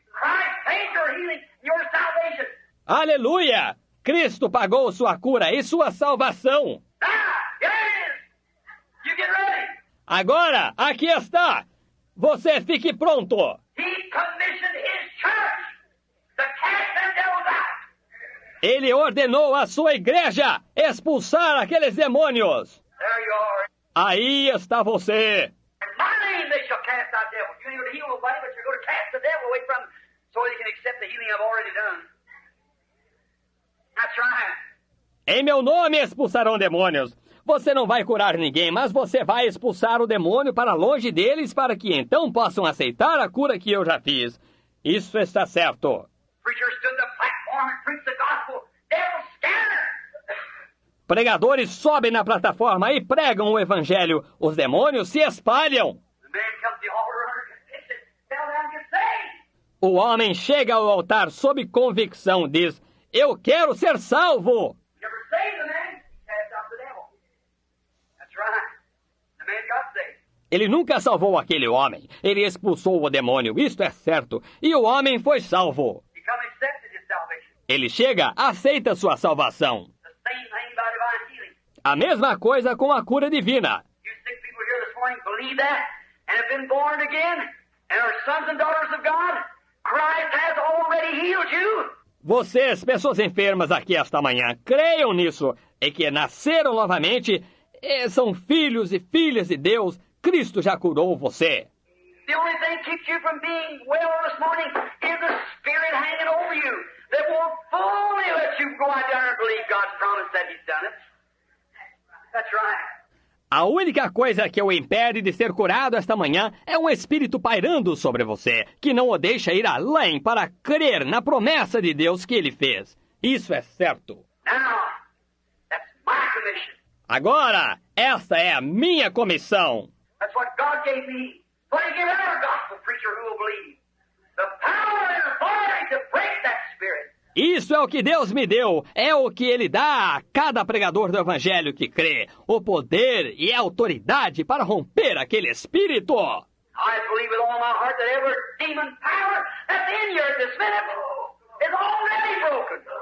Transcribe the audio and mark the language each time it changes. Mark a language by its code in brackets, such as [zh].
[en] Christ paid your healing, your salvation. [pt] Aleluia! Cristo pagou sua cura e sua salvação. [en] Now, here it is. You get ready. [pt] Agora, aqui está. Você fique pronto. [en] He commissioned his church to cast them devils out. [pt] Ele ordenou à sua igreja expulsar aqueles demônios. [en] There you are. [pt] Aí está você. [en] In my name they shall cast out devils. You ain't going to heal nobody, but you're going to cast the devil away from them so they can accept the healing I've already done. That's right. [pt] Em meu nome expulsarão demônios. Você não vai curar ninguém, mas você vai expulsar o demônio para longe deles para que então possam aceitar a cura que eu já fiz. Isso está certo. [en] Preachers stood the platform and preached the gospel. Devils scatter. [pt] Pregadores sobem na plataforma e pregam o evangelho. Os demônios se espalham. [en] The man comes to the altar under conviction, fell down and gets saved. [pt] O homem chega ao altar sob convicção, diz, eu quero ser salvo. [en] Never saved the man, cast out the devil. That's right. The man got saved. [pt] Ele nunca salvou aquele homem. Ele expulsou o demônio, isto é certo. E o homem foi salvo. [en] He come accepted his salvation. [pt] Ele chega, aceita sua salvação. [en] The same thing by divine healing. [pt] A mesma coisa com a cura divina. [en] You sick people here this morning believe that and have been born again and are sons and daughters of God. Christ has already healed you. [pt] Vocês, pessoas enfermas aqui esta manhã, creiam nisso e que nasceram novamente e são filhos e filhas de Deus. Cristo já curou você. [en] The only thing keeps you from being well this morning is the Spirit hanging over you. They won't fully let you go out there and believe God's promise that He's done it. That's right. [pt] A única coisa que o impede de ser curado esta manhã é um espírito pairando sobre você, que não o deixa ir além para crer na promessa de Deus que Ele fez. Isso é certo. [en] Now, that's my commission. [pt] Agora, essa é a minha comissão. [en] That's what God gave me. What He gave every gospel preacher who will believe. The power and authority to break that spirit. [pt] Isso é o que Deus me deu, é o que Ele dá a cada pregador do Evangelho que crê, o poder e a autoridade para romper aquele espírito. [en] I believe with all my heart that every demon power that's in you at this minute is already broken.